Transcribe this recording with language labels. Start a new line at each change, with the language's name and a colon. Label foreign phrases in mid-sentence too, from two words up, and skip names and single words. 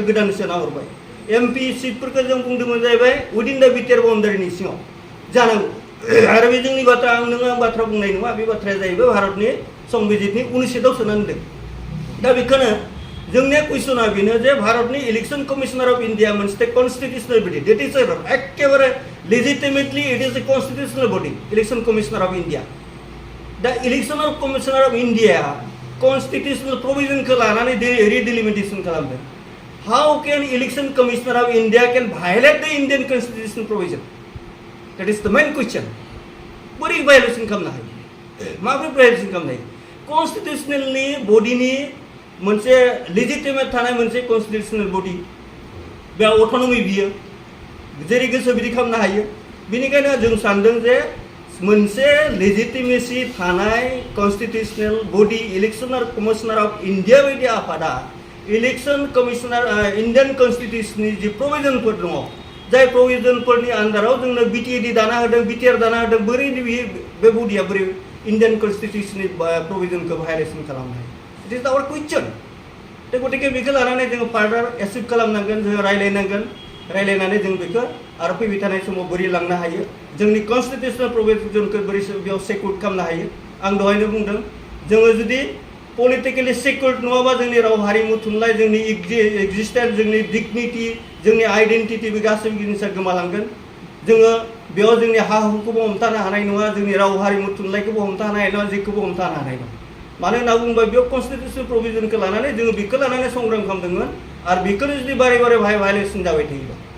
Bodo: गोदान सोना हरबाय एमपि सिटफोरखौ जों बुंदोंमोन जाहैबाय उइदिन दा बिटिआर बाउन्डारिनि सिङाव जानांगौ आरो बे जोंनि बाथ्रा आं बाथ्रा बुंनाय नङा बे बाथ्राया जाहैबाय भारतनि संबिजितनि 19 सोनानै दोन दा बेखौनो जोंनि कुइसना बेनो जे भारतनि इलेक्शन कमिशनार अफ इंडिया मोनसे
English: constitutional body that is एकेबारे legitimately it is a constitutional body
Bodo: इलेक्शन कमिशनार अफ इंडिया
English: दा Election Commissioner of India constitutional provisionखौ लानानै रिडेलिमिटेसन खालामदों how can Election Commissioner of India can violate the Indian constitutional provision that is the main question
Bodo: बोरै वायलेसन खालामनो हायो माबोरै वायलेसन खालामनो हायो
English: constitutionalनि bodyनि
Bodo: मोनसे लेजिटिमेट थानाय मोनसे
English: constitutional body
Bodo: बे अट'नमी बियो जेरै गोसो बिदि खालामनो हायो बेनिखायनो जों सानदों जे मोनसे लेजिटिमेसि थानाय
English: constitutional body
Bodo: इलेक्शन कमिशनार अफ इंडिया बायदि आफादा इलेक्शन कमिशनार
English: Indian constitutionनि
Bodo: जि प्रोविजनफोर दङ जाय प्रोविजनफोरनि आन्दाराव जोंनो बिटिएडि दाना होदों बिटिआर दाना होदों बोरै बे बडिया बोरै
English: Indian constitutionनि provisionखौ violation
Bodo: खालामनो हायो
English: it is our question
Bodo: दा गतिके बेखौ लानानै जोङो
English: further achieve
Bodo: खालामनांगोन जोङो रायलायनानै जों बेखौ आरो फैबाय थानाय समाव बोरै लांनो हायो जोंनि
English: constitutional provisionखौ
Bodo: बोरै बेयाव सेक्युर खालामनो हायो आं दहायनो बुंदों जोङो जुदि
English: politically secured
Bodo: नङाबा जोंनि राव हारिमु थुनलाइ जोंनि एक्जिस्टेन्स जोंनि डिगनिटि जोंनि आइडेन्टिटि बे गासैबो जिनिसा गोमालांगोन जोङो बेयाव जोंनि हा हुखौबो हमथानो हानाय नङा जोंनि राव हारिमु थुनलाइखौबो हमथानो हानाय नङा जेखौबो हमथानो हानाय नङा मानो होनना बुङोबा बेयाव
English: constitutional provisionखौ
Bodo: लानानै जोङो बेखौ लानानै संग्राम खालामदोंमोन आरो बेखौनो जुदि बारे बारे भायलेसन जाबाय थायोबा